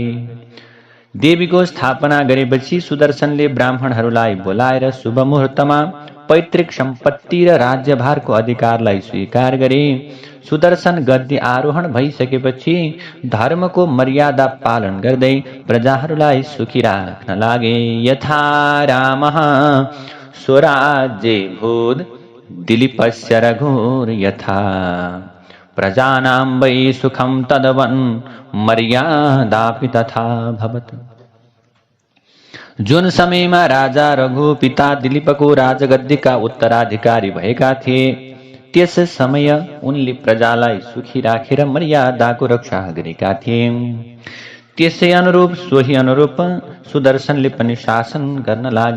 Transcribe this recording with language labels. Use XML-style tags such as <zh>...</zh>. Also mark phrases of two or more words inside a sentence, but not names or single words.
<ne>देवीको स्थापना गरेपछि सुदर्शनले ब्राह्मणहरूलाई बोलाएर शुभ मुहुर्तमा पैतृक सम्पत्ति र राज्यभारको अधिकारलाई स्वीकार गरे। सुदर्शन गद्दी आरोहण भइसकेपछि धर्मको मर्यादा पालन गर्दै प्रजाहरूलाई सुखी राख्न लागे।</ne> <sa>यथा रामः स्वराज्ये भूद् दिलीपस्य रघुर् यथा प्रजानां वै सुखं तद्वन् मर्यादापि तथा भवत्।</sa> <ne>जुन समयमा राजा रघु पिता दिलीपको राजगद्दीका उत्तराधिकारी भएका थिए, त्यस समय उनले प्रजालाई सुखी राखेर मर्यादाको रक्षा गरेका थिए। त्यसै अनुरूप सोही अनुरूप सुदर्शनले पनि शासन गर्न लागे।</ne>